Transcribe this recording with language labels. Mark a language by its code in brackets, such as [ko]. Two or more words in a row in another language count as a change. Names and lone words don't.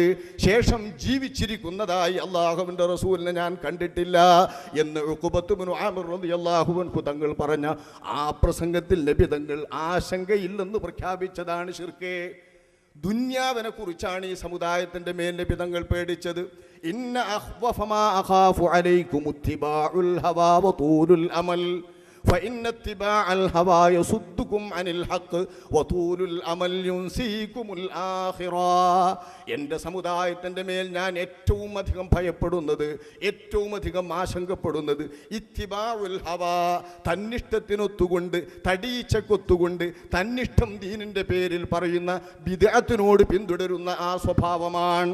[ml] ശേഷം ജീവിച്ചിരിക്കുന്നതായി അല്ലാഹുവിൻ്റെ റസൂലിനെ ഞാൻ കണ്ടിട്ടില്ല എന്ന് ഉഖബത്ത് ഇബ്നു ആമിർ [ar] رضي الله عنه [ml] തങ്ങൾ പറഞ്ഞ ആ പ്രസംഗത്തിൽ നബി തങ്ങൾ ആശങ്കയില്ലെന്ന് പ്രഖ്യാപിച്ചതാണ് ശിർക്ക്. ദുന്യാവിനെ കുറിച്ചാണ് ഈ സമുദായത്തിൻ്റെ മേൽ നബി തങ്ങൾ പേടിച്ചത്. [ar] إن أخوف ما أخاف عليكم اتباع الهوى وطول الأمل فإن اتباع الهوى يصدكم عن الحق وطول الأمل ينسيكم الآخرة. [ml] എൻ്റെ സമുദായത്തിൻ്റെ മേൽ ഞാൻ ഏറ്റവും അധികം ഭയപ്പെടുന്നത്, ഏറ്റവും അധികം ആശങ്കപ്പെടുന്നത് [ar] اتباع الهوى, [ml] തന്നിഷ്ടത്തിനൊത്തുകൊണ്ട് തടീച്ചക്കൊത്തുകൊണ്ട് തന്നിഷ്ടം ദീനിൻ്റെ പേരിൽ പറയുന്ന ബിദ്അത്തിനോട് പിന്തുടരുന്ന ആ സ്വഭാവമാണ്.